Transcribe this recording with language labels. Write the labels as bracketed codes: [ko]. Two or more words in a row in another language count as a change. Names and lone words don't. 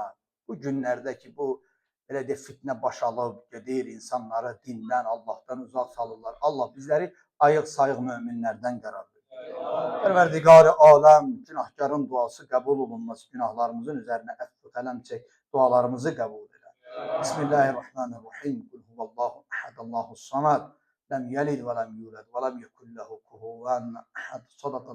[az] Bu günlərdə ki, bu belə de fitnə baş alıb, gedir insanları dindən, Allahdan uzaq salırlar. Allah bizləri ayıq-sayıq möminlərdən qərar verir. Pərverdigar-ı aləm, günahkarın duası qəbul olunması, günahlarımızın üzərinə əfv qələm çək, dualarımızı qəbul edə. [ar] بسم الله الرحمن الرحيم. قل هو الله أحد، الله الصمد. لم يلد ولم يولد ولم يكن له كفوا أحد. Sadaka